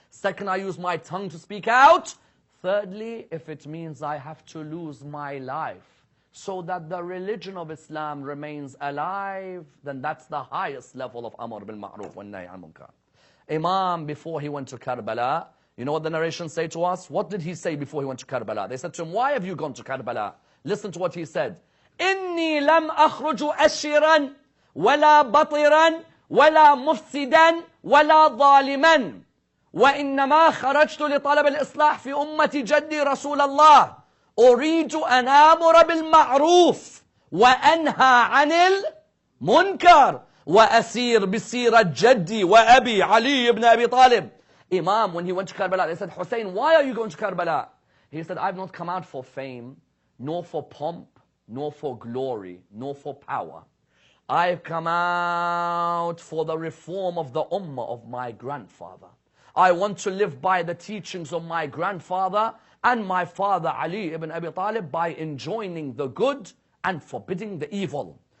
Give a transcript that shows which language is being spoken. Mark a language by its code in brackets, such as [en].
[en] Second, I use my tongue to speak out. Thirdly, if it means I have to lose my life so that the religion of Islam remains alive, then that's the highest level of [ar] Amr bil Ma'ruf wa Nahy anil Munkar. [en] Imam, before he went to Karbala, you know what the narrations say to us? What did he say before he went to Karbala? They said to him, why have you gone to Karbala? Listen to what he said. [ar] إني لم أخرج أشرا ولا بطرا ولا مفسدا ولا ظالما وإنما خرجت لطلب الإصلاح في أمة جدي رسول الله أريد أن آمر بالمعروف وأنهى عن المنكر وأسير بسيرة جدي وأبي علي ibn Abi Talib. [en] Imam, when he went to Karbala, they said, Hussein, why are you going to Karbala? He said, I've not come out for fame, nor for pomp, nor for glory, nor for power. I've come out for the reform of the ummah of my grandfather. I want to live by the teachings of my grandfather and my father Ali ibn Abi Talib by enjoining the good and forbidding the evil.